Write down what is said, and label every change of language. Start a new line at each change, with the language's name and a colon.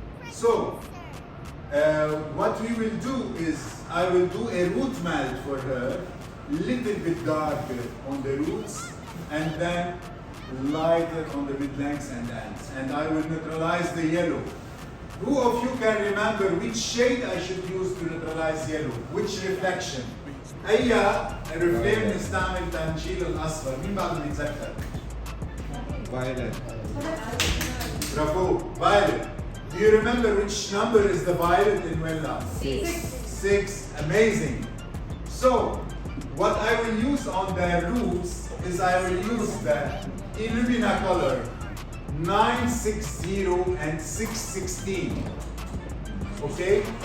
English: So what we will do is I will do a root melt for her, little bit darker on the roots, and then lighter on the mid-lengths and ends. And I will neutralize the yellow. Who of you can remember which shade I should use to neutralize yellow? Which reflection?
Arabic: أي ريفليم نستعمل تنشيل الأصفر؟ مين بعده بيتذكر؟
English: Violet. Bravo, violet. Do you remember which number is the violet in Wella? 6. 6, amazing. So, what I will use on the roots is I will use the Illumina color 960 and 616. Okay?